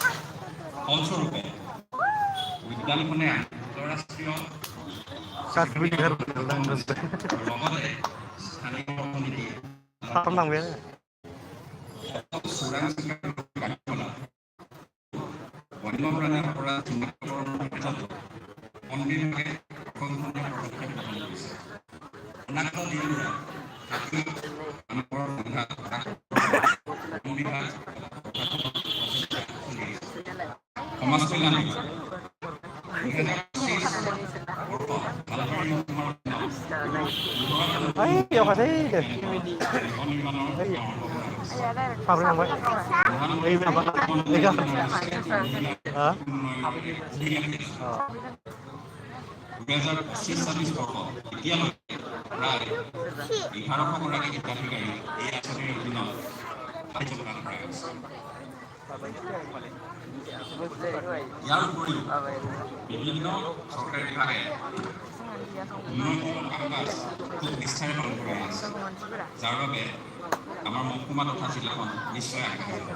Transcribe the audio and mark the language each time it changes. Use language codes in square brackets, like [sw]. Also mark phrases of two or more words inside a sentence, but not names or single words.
[as] ফলস্বৰূপে উদ্যানখনে আন্তঃৰাষ্ট্ৰীয় লগতে স্থানীয় অৰ্থনীতি বন্যপ্ৰাণীৰ পৰা চিনাক্তকৰণৰ ক্ষেত্ৰতো বন বিভাগে প্ৰশংসনীয় পদক্ষেপ গ্ৰহণ কৰিছে। অনাগত দিনবোৰত হাতী মানুহৰ সংঘাত বন বিভাগ সমাজ কল্যাণ বিভাগ 2025 বৰ্ষত ভালবাৰী মহকুমাৰ [tl] Ay, yo kasi. [as] বন নিৰ্মাণৰ কাম আৰম্ভ কৰা হৈছে। [tl] Pablo naman. Ay, naman. Ikaw. Ha? [as] 2025-26 বৰ্ষত এতিয়ালৈকে প্ৰায় 1100 গৰাকী হিতাধিকাৰী এই আঁচনিৰ অধীনত সাহায্য প্ৰদান কৰা হৈছে। ইয়াৰ উপৰিও বিভিন্ন চৰকাৰী বিভাগে উন্নয়নমূলক কাম-কাজ খুব নিষ্ঠাৰে পালন কৰি আছে, যাৰ বাবে আমাৰ মহকুমা তথা জিলাখন নিশ্চয় আগবাঢ়ি যাব।